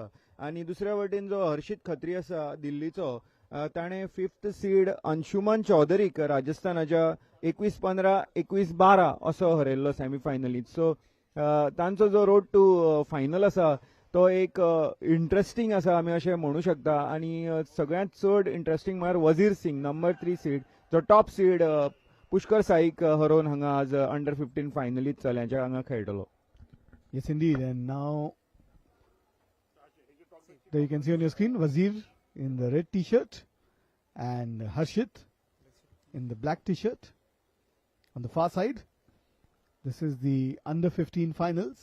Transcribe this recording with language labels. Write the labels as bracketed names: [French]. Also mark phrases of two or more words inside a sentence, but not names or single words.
[Konkani] आणि दुसऱ्या वटेन जो हर्षित खत्री आसा दिल्लीचो, ताणें 5th सीड अंशुमन चौधरीक राजस्थानाच्या 21-15 21-12 असो हरयल्लो सेमीफायनलीत. सो तांचो जो [English] road to final [Konkani] आसा तो एक इंटरेस्टिंग आसा आमी अशें म्हणू शकता. आणि सगळ्यांत चड इंटरेस्टिंग म्हळ्यार वजीर सिंग नंबर 3 सीड जो टॉप सीड पुष्कर साईक हरोवन हांगा आज अंडर 15 फायनलीत चल्यांच्या हांगा खेळटलो. [English] Yes, indeed. And now there you can see on your screen Wazir in the red t-shirt and Harshit in the black t-shirt. On the far side, this is the under 15 finals.